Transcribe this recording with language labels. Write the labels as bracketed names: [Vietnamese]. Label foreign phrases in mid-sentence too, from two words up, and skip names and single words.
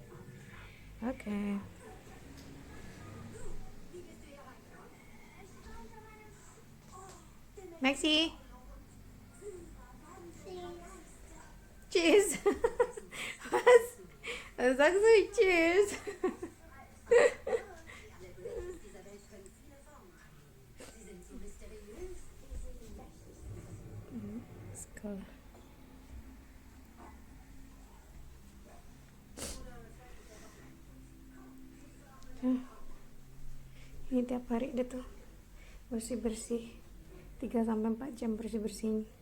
[German] Okay. Maxi. Tschüss. Was? Was sagst du? Tschüss. [Indonesian] Sekolah. Ini tiap hari deh tuh bersih-bersih 3-4 jam bersih-bersihin.